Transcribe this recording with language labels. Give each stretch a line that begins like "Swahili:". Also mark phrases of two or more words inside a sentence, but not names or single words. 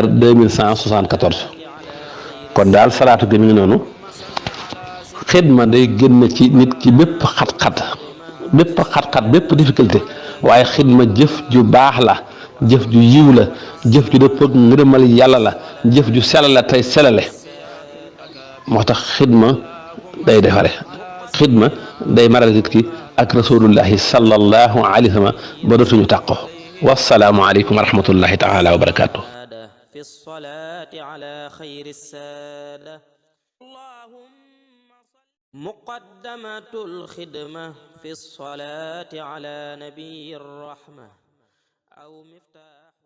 Wolof: 2174 kon daal salaatu gi mi ngi noonu xidma day génn ci nit ki bépp xat-xat bépp difficulté waaye xidma jëf ju baax la jëf ju yiw la jëf ju dëppoog ngërëmal yàlla la jëf ju sell la tey selale moo tax xidma day defare xidma day maral nit ki ak
Arabic: رسول الله صلى الله عليه وسلم
Wolof: ba dootuñu tàqo
Arabic: والسلام عليكم ورحمة الله تعالى وبركاته في الصلاة على خير السادة مقدمة الخدمة في الصلاة على نبي الرحمة أو مفتاح